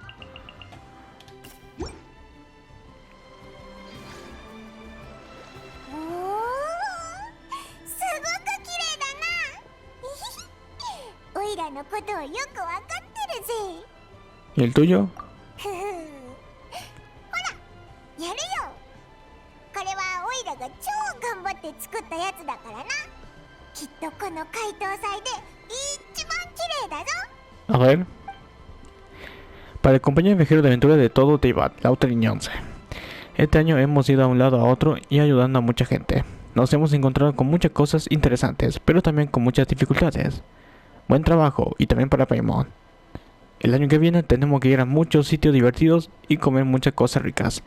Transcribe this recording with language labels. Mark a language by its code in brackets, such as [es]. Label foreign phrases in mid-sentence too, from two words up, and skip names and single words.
[es] ¿Y el tuyo? [ja] やるよ。これはオイラが超頑張って作ったやつだからな。きっとこの解凍祭で一番綺麗だぞ。 [es] A ver. Para el compañero viajero de aventura de todo Teyvat, Lauterin 11. Este año hemos ido a un lado a otro y ayudando a mucha gente. Nos hemos encontrado con muchas cosas interesantes, pero también con muchas dificultades. Buen trabajo, y también para Paimon. El año que viene tenemos que ir a muchos sitios divertidos y comer muchas cosas ricas.